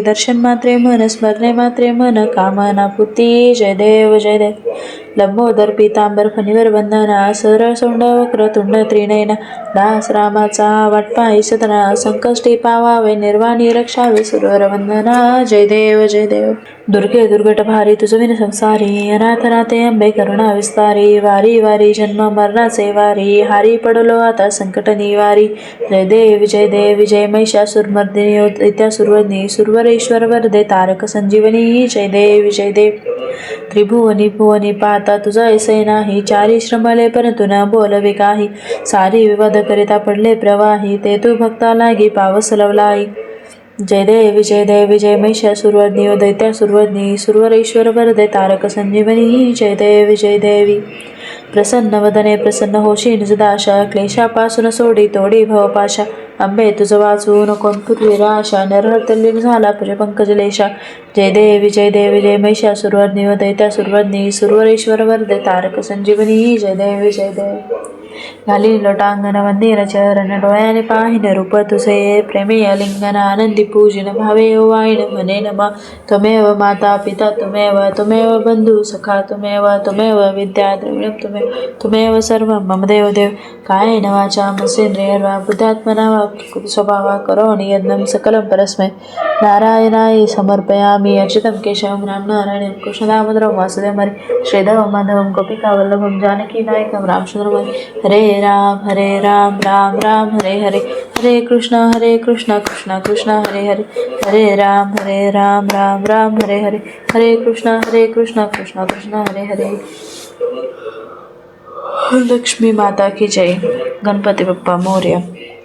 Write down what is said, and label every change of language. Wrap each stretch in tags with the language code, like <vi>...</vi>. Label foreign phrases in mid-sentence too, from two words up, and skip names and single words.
<mr>दर्शन मात्रे मन, स्मरणे मात्रे मन, कामना पूर्ती. जय देव जय देव. लंबोदर पीतांबर फणीवर वंदना. सरळ सोंड वक्रतुंड त्रिनयना. दास रामाचा वाटपाई सदना. संकष्टी पावावे निर्वाणी रक्षावे सुरवर वंदना. जय देव जय देव. दुर्गे दुर्गट भारी तुझविन संसारी. अनाथ नाथे अंबे करुणा विस्तारी. वारी वारी जन्म मरणाचे वारी. हारी पडलो आता संकट निवारी. जय देव जय देव जय महिषासुरमर्दिनी. दैत्या सुरवरनी. सुरवरेश्वर वरदे तारक संजीवनी. जय देव जय देव. त्रिभुवनी भुवनी पाहता तुझा ऐसे नाही. चारी श्रमले परंतु न बोलवे काही. सारी विवाद करिता पडले प्रवाही. ते तू भक्ता लागी पावस लवलाई. जय देव जय महिषासुरवर्णी. दैत्यासुरवर्णी. सुरवरेश्वर वरदे तारक संजीवनी. जय देव जय देवी. प्रसन्न वदने प्रसन्न होशी निजदाशा. क्लेशापासून सोडी तोडी भवपाशा. अंबे तुझ वाचून कोण पूर्वी राशा. नरहर तल्लीन झाला पुज पंकजलेशा. जय देवी जय महिषासुरवर्णी व दैत्यासुरवर्णी. सुरवरेश्वर वरदे तारक संजीवनी. जय देवी जय देव. घाली लोटांगण वंदीन चरण. डोळ्याने पाहिन रूप तुझे. प्रेमे अलिंगन आनंदी पूजिन. भावे ओवाळीन म्हणे नमा.</mr> <sa>त्वमेव माता पिता त्वमेव. त्वमेव बंधू सखा त्वमेव. त्वमेव विद्या द्रविणं त्वमेव. त्वमेव सर्वं मम देव देव. कायेन वाचा मनसेन्द्रियर्वा बुद्ध्यात्मना वा स्वभावा करोमि यज्ञं सकलं परस्मै नारायणाय समर्पयामि. अच्युतं केशवं राम नारायणं कृष्णदामोदरं वासुदेवं हरे श्रीधरं माधवं गोपिकावल्लभं जानकीनायकं रामचंद्रं हरे. हरे राम राम राम हरे हरे. हरे कृष्ण कृष्ण कृष्ण हरे हरे. हरे राम राम राम हरे हरे. हरे कृष्ण कृष्ण कृष्ण हरे हरे.</sa> <hi>लक्ष्मी माता की जय.</hi> <mr>गणपती बाप्पा मोरया.</mr>